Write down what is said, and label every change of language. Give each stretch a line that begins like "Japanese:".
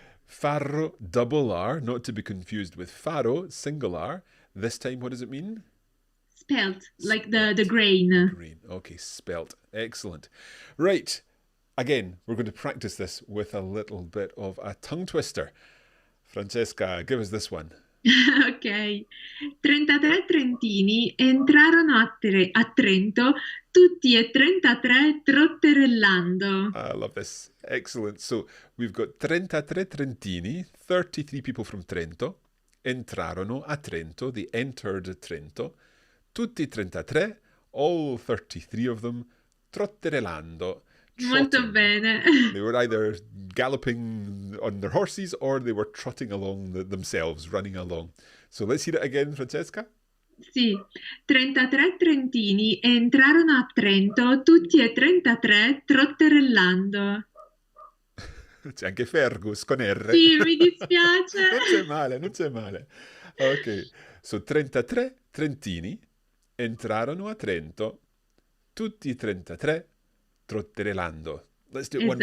English: Farro, double R, not to be confused with faro, single R. This time, what does it mean? Spelt, like the Spelt. The grain. grain. Okay, spelt. Excellent. Right. Again, we're going to practice this with a little bit of a tongue twister. Francesca, give us this one. Ok.
Italian: 33 trentini entrarono a Trento, tutti e 33 trotterellando.
English: I love this. Excellent. So we've got 33 Trentini, 33 people from Trento,
Italian: entrarono a Trento,
English: they entered Trento,
Italian: tutti 33,
English: all 33 of them, trotterellando,
Italian: Molto
English: trotting.
Italian: bene.
English: They were either galloping on their horses or they were trotting along themselves, running along. So let's hear it again, Francesca.
Italian: Sì, 33 trentini entrarono a Trento, tutti e 33 trotterellando. C'è anche Fergus con R. Sì, mi dispiace. Non c'è male, non c'è male.
English: Ok, so
Italian: 33 Trentini entrarono a Trento, tutti i 33 trotterellando.
English: Let's do it one